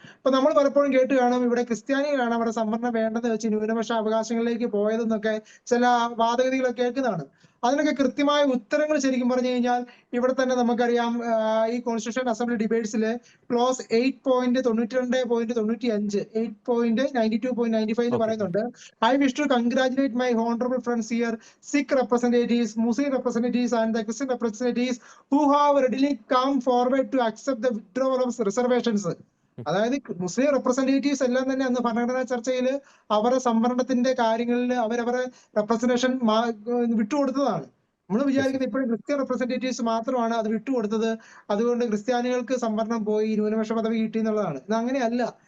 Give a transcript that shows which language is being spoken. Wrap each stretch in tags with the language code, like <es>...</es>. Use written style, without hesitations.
<ml>അപ്പൊ നമ്മൾ പലപ്പോഴും കേട്ട് കാണും ഇവിടെ ക്രിസ്ത്യാനികളാണ് അവിടെ സംവരണം വേണ്ടെന്ന് വെച്ച് ന്യൂനപക്ഷ അവകാശങ്ങളിലേക്ക് പോയതെന്നൊക്കെ ചില വാദഗതികളൊക്കെ കേൾക്കുന്നതാണ്. അതിനൊക്കെ കൃത്യമായ ഉത്തരങ്ങൾ ശരിക്കും പറഞ്ഞു കഴിഞ്ഞാൽ ഇവിടെ തന്നെ നമുക്കറിയാം. ഈ കോൺസ്റ്റിറ്റ്യൂഷൻ അസംബ്ലി ഡിബേറ്റ്സില് ക്ലോസ് 8.92.95 8.92.95 എന്ന് പറയുന്നുണ്ട്.</ml> <en>I wish to congratulate my honorable friends here, Sikh representatives, Muslim representatives and the Christian representatives who have readily come forward to accept the withdrawal of reservations.</en> <ml>അതായത് മുസ്ലിം റെപ്രസെന്റേറ്റീവ്സ് എല്ലാം തന്നെ അന്ന് ഭരണഘടനാ ചർച്ചയിൽ അവരുടെ സംവരണത്തിന്റെ കാര്യങ്ങളിൽ അവരവരുടെ റെപ്രസെന്റേഷൻ വിട്ടുകൊടുത്തതാണ്. നമ്മൾ വിചാരിക്കുന്നത് ഇപ്പോഴും ക്രിസ്ത്യൻ റെപ്രസെന്റേറ്റീവ്സ് മാത്രമാണ് അത് വിട്ടുകൊടുത്തത്, അതുകൊണ്ട് ക്രിസ്ത്യാനികൾക്ക് സംവരണം പോയി, ന്യൂനപക്ഷ പദവി കിട്ടി എന്നുള്ളതാണ്. ഇത് അങ്ങനെയല്ല.</ml>